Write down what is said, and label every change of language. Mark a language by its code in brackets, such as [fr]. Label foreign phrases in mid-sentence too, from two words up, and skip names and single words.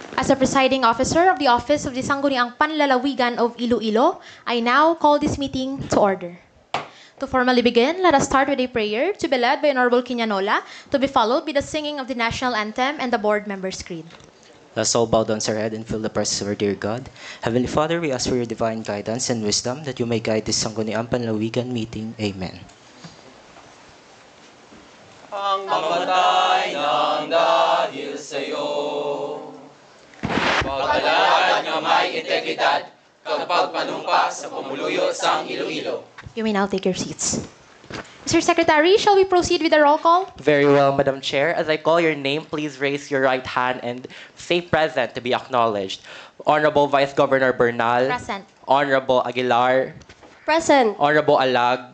[en] the presiding officer of the Office of the Sangguniang Panlalawigan of Iloilo, I now call this meeting to order. To formally begin, let us start with a prayer to be led by Honorable Quinanola, to be followed by the singing of the national anthem and the board members' creed. Let's all bow down our head and feel the presence of our dear God. Heavenly Father, we ask for your divine guidance and wisdom that you may guide this Sangguniang Panlalawigan meeting. Amen. [tl] Ang mamatay ng dahil sa'yo, [hil] pagkalahad nga may integridad, kapag panumpa sa pamuluyo sang Iloilo. [en] You may now take your seats. Mr. Secretary, shall we proceed with the roll call? Very well, Madam Chair. As I call your name, please raise your right hand and say present to be acknowledged. Honorable Vice Governor Bernal. Present. Honorable Aguilar. Present. Honorable Alag.